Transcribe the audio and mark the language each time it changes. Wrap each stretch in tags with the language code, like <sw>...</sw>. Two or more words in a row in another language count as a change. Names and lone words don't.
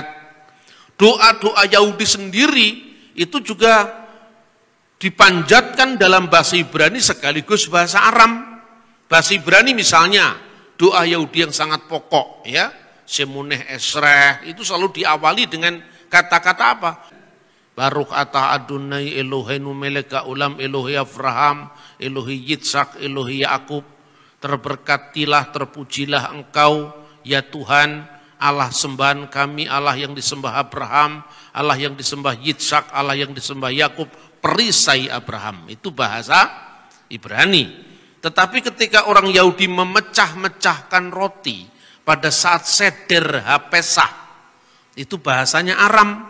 <id>Doa-doa Yahudi sendiri itu juga dipanjatkan dalam bahasa Ibrani sekaligus bahasa Aram. Bahasa Ibrani misalnya doa Yahudi yang sangat pokok ya, Semuneh Esreh, itu selalu diawali dengan kata-kata apa?</id> <he>ברוך אתה אדוני אלוהינו מלך העולם אלוהי אברהם, אלוהי יצחק, אלוהי יעקב.</he> <id>Terberkatilah, terpujilah Engkau, ya Tuhan, Allah sembahan kami, Allah yang disembah Abraham, Allah yang disembah Yitzhak, Allah yang disembah Yakub, perisai Abraham. Itu bahasa Ibrani. Tetapi ketika orang Yahudi memecah-mecahkan roti pada saat seder Pesach, itu bahasanya Aram.</id>